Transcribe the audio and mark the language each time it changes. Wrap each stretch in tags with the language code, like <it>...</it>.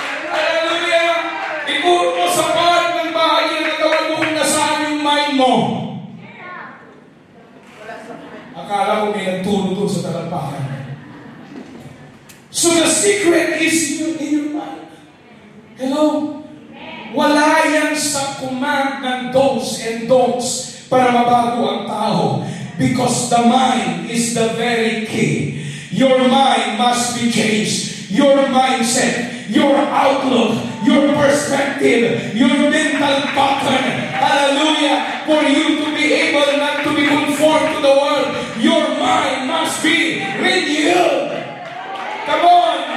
<tl>Hallelujah. Ikuro mo sa part ng bahagi na katawan mo kung nasaan yung mind mo. Akala ko may nagturo doon sa talampakan.</tl> <en>So the secret is in your mind. Hello?</en> <tl>Wala yan sa command ng do's and don'ts para mabago ang tao.</tl> <en>Because the mind is the very key. Your mind must be changed. Your mindset, your outlook, your perspective, your mental pattern. Hallelujah. For you to be able not to be conformed to the world, your mind must be renewed. Come on.</en>